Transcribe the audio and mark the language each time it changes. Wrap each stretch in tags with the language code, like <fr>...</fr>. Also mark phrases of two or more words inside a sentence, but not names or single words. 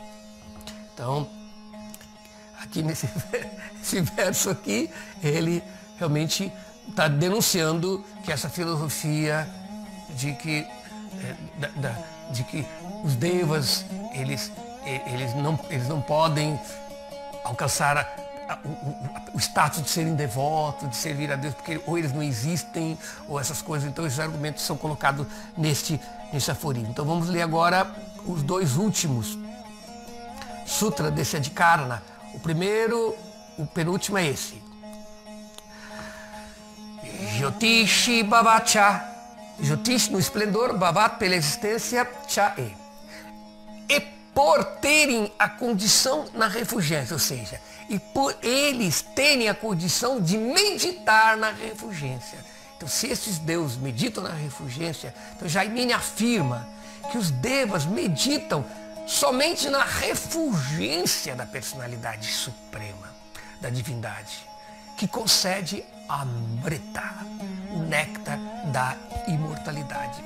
<pt>Então, aqui nesse verso aqui, ele realmente está denunciando que essa filosofia de que os devas eles não podem alcançar o status de serem devotos, de servir a Deus, porque ou eles não existem, ou essas coisas. Então esses argumentos são colocados nesse aforismo. Então vamos ler agora os dois últimos sutras desse Adhikarana. O penúltimo é esse.</pt> <sa>ज्योतिषि भावाच्च.</sa> <pt>Jyotish no esplendor, Bhavat pela existência, Cha e por terem a condição na refulgência, ou seja, e por eles terem a condição de meditar na refulgência. Então, se esses deuses meditam na refulgência, então Jaimini afirma que os devas meditam somente na refulgência da personalidade suprema, da divindade, que concede Amrita, o néctar da imortalidade.</pt>